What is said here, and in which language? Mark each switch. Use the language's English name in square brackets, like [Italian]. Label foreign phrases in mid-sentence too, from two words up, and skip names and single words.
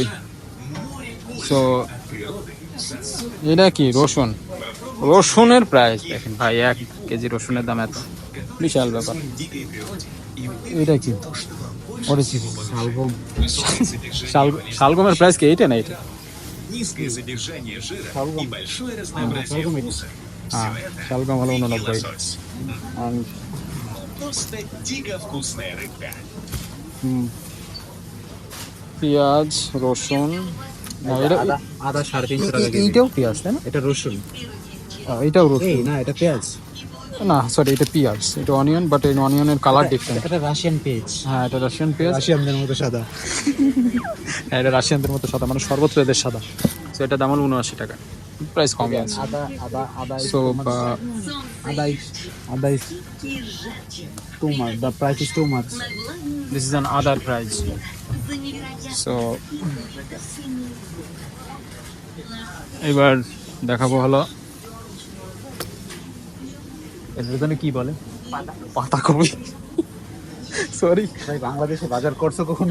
[Bangla] সো এটা কি রসুনের প্রাইস দেখেন ভাই, 1 কেজি রসুনের দাম এত, বিশাল ব্যাপার। এটা কি? শালগমের প্রাইস কি এইটা না এটা? [Russian] Низкое содержание жира и большое [Bangla] শালগম [Russian] разнообразие [Bangla] এটা। [Russian] вкуса. [Bangla] হ্যাঁ, [Russian] Все это [Bangla] শালগম হলো 89। [Russian] лосось. Просто дико вкусная рыбка. [Bangla] পেঁয়াজ, রসুন, না, এটা- আদা আদা 350 টাকা কেজি। এইটাও পেঁয়াজ তাই না? এটা রসুন। এটাও রসুন। এই না, এটা পেঁয়াজ। না সরি, এটা পেঁয়াজ, এটা অনিয়ন, বাট এই অনিয়নের কালার ডিফারেন্ট। এটা রাশিয়ান পেঁয়াজ। হ্যাঁ, এটা রাশিয়ান পেঁয়াজ। রাশিয়ানদের মতো সাদা। হ্যাঁ, এটা রাশিয়ানদের মতো সাদা, মানে সর্বত্র এদের সাদা। সো এটা দাম হলো 79 টাকা, প্রাইস কমই আছে। আদা আদা আদা সো [English] আদা is too much. The price is too much. This is an other price. [Bangla] সো এবার দেখাবো হলো এটার জন্য কি বলে, পাতাকপি। সরি, ভাই বাংলাদেশে বাজার করছো কখনো?